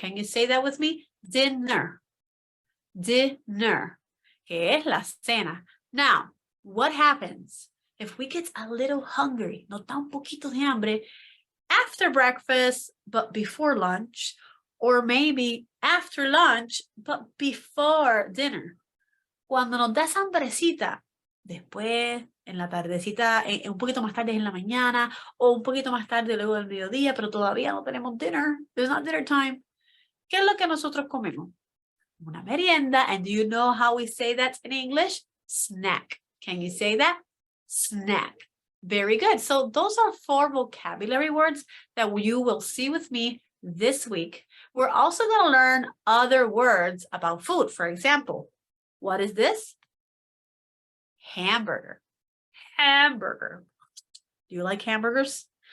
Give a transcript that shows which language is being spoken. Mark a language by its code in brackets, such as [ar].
[en] Can you say that with me? Dinner. Dinner. [es] Que es la cena. [en] Now, what happens if we get a little hungry? [es] Nos da un poquito de hambre [en] after breakfast, but before lunch, or maybe after lunch, but before dinner. [es] Cuando nos da esa hambrecita, después, en la tardecita, un poquito más tarde en la mañana, o un poquito más tarde luego del mediodía, pero todavía no tenemos dinner, [en] there's not dinner time. [es] ¿Qué es lo que nosotros comemos? Una merienda, [en] and do you know how we say that in English? Snack. Can you say that? Snack. Very good. So those are 4 vocabulary words that you will see with me this week. We're also going to learn other words about food. For example, what is this? Hamburger. Hamburger. Do you like hamburgers?